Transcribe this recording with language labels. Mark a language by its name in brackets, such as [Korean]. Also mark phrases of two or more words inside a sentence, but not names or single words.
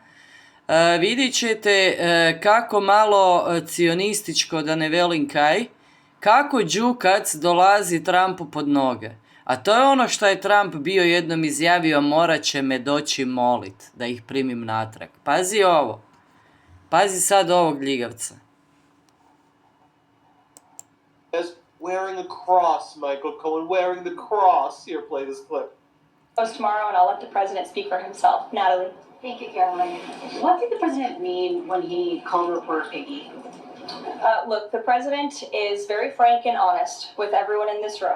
[Croatian] Vidjet ćete kako malo cionističko, da ne velim kaj, kako đukac dolazi Trumpu pod noge. A to je ono što je Trump bio jednom izjavio: morat će me doći molit da ih primim natrag. Pazi ovo. Pazi sad ovog ljigavca. [English] Wearing a cross, Michael Cohen, wearing the cross. Here, play this clip. Tomorrow, and I'll let the president speak for himself. Natalie. Thank you, Caroline. What did the president mean when he called reporter piggy? Look, the president is very frank and honest with everyone in this room.